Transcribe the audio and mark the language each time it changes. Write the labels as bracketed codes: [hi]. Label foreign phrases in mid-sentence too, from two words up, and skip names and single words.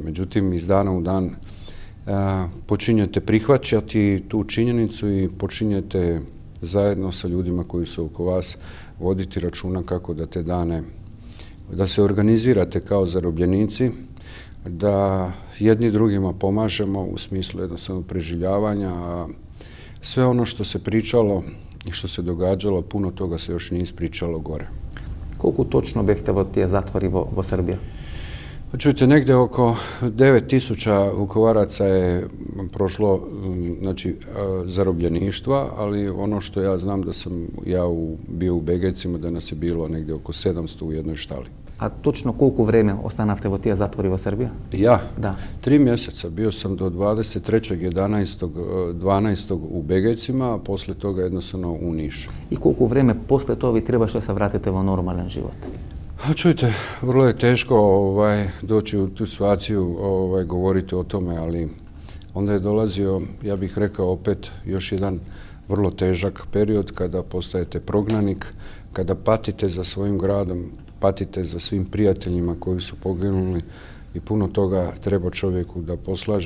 [hr] Međutim, iz dana u dan počinjete prihvaćati tu činjenicu i počinjete zajedno sa ljudima koji su oko vas voditi računa kako da te dane, da se organizirate kao zarobljenici, da jedni drugima pomažemo u smislu jednostavno preživljavanja, a sve ono što se pričalo i što se događalo, puno toga se još nije ispričalo gore. [mk] Колку точно бевте во тие затвори во Србија? [hr] Čujte, negdje oko 9000 Vukovaraca je prošlo zarobljeništva, ali ono što ja znam da sam ja bio u Begecima, da nas je bilo negdje oko 700 u jednoj štali. [mk] А точно колку време останавте во тие затвори во Србија? [hr] Ja? Da. 3 mjeseca. Bio sam do 23.11.12. u Begecima, a posle toga jednostavno u Nišu. [mk] И колку време после тоа ви требаше да се вратите во нормален живот? [hr] Čujte, vrlo je teško doći u tu situaciju, govoriti o tome, ali onda je dolazio, ja bih rekao opet, još jedan vrlo težak period kada postajete prognanik, kada patite za svojim gradom, patite za svim prijateljima koji su poginuli i puno toga treba čovjeku da poslaže.